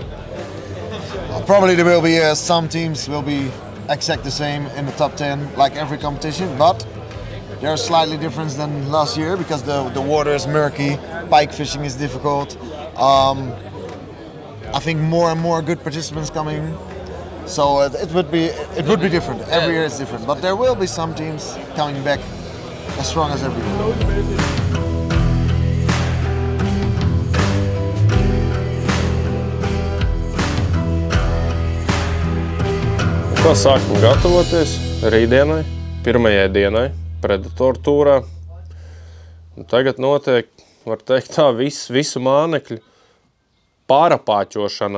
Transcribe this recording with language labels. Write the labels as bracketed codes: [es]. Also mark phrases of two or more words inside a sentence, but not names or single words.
[en] Probably there will be some teams will be exact the same in the top 10, like every competition, but they're slightly different than last year because the water is murky, pike fishing is difficult. I think more and more good participants coming, so it would be different. Every year is different, but there will be some teams coming back as strong as every year. [lv] Kā sākam gatavoties rītdienai, pirmajai dienai Predator tūrā. Un tagad notiek, var teikt tā, visu mānekļu pārapāķošana.